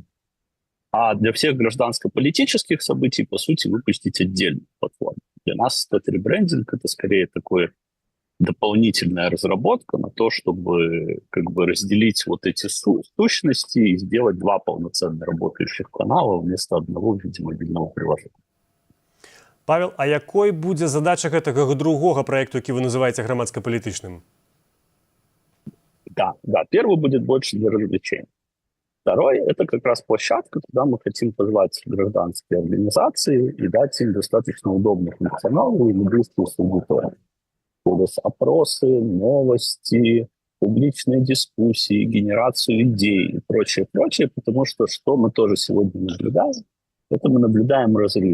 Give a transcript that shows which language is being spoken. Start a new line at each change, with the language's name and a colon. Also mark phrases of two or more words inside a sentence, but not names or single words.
Russian: А для всех гражданско-политических событий, по сути, выпустить отдельную платформу. Для нас этот ребрендинг — это скорее такое дополнительная разработка на то, чтобы разделить эти сущности и сделать 2 полноценно работающих канала вместо одного в виде мобильного приложения.
Belarusian: Павел, а якой будзе задача гэтага другога праекту, які вы называеце грамадска-палітычным?
Russian: Да, первый будет больше для развлечения. Второй — это как раз площадка, куда мы хотим позвать гражданские организации и дать им достаточно удобный функционал и быструю аудиторию. Опросы, новости, публичные дискуссии, генерацию идей и прочее, потому что мы тоже сегодня наблюдаем, это мы наблюдаем разрыв.